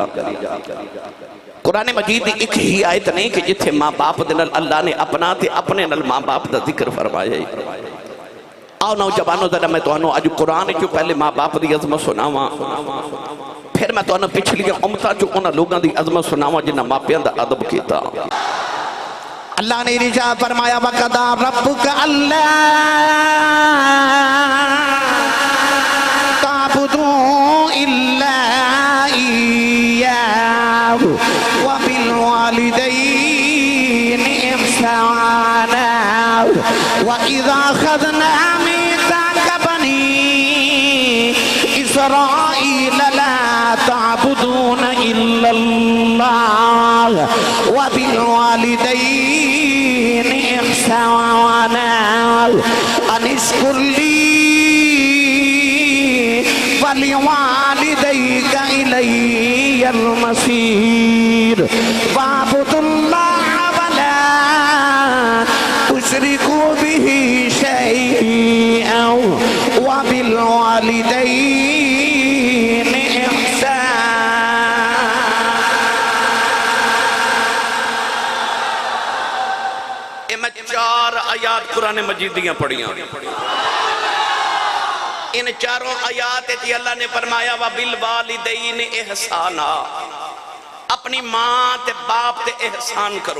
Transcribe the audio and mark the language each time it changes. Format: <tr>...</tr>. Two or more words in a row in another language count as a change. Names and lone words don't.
<pa>قرآن مجید کی ایک ہی آیت نہیں کہ جتھے ماں باپ دے نال اللہ نے اپنا تے اپنے نال ماں باپ دا ذکر فرمایا. آؤ نوجوانو ذرا میں تہانوں اج قرآن چوں پہلے ماں باپ دی عظمت سناواں، فیر میں تہانوں پچھلیاں امتاں چوں انہاں لوکاں دی عظمت سناواں جنہاں ماپیاں دا ادب کیتا. اللہ نے ارشاد فرمایا</pa> <ar>وقضى ربك ألا تعبدوا إلا إياه وبالوالدين إحسانا وإذ أخذنا ميثاق بني إسرائيل لا تعبدون إلا الله وبالوالدين إحسانا أن اشكر لي ولوالديك إلي المصير واعبدوا الله ولا تشركوا به شيئا وبالوالدين إحسانا.</ar> <pa>میں 4 آیات قرآن مجید دیاں پڑھیاں۔ ان چاروں آیات اللہ نے فرمایا</pa> <ar>وبالوالدين إحسانا,</ar> <pa>اپنی ماں تے باپ تے احسان کرو.</pa>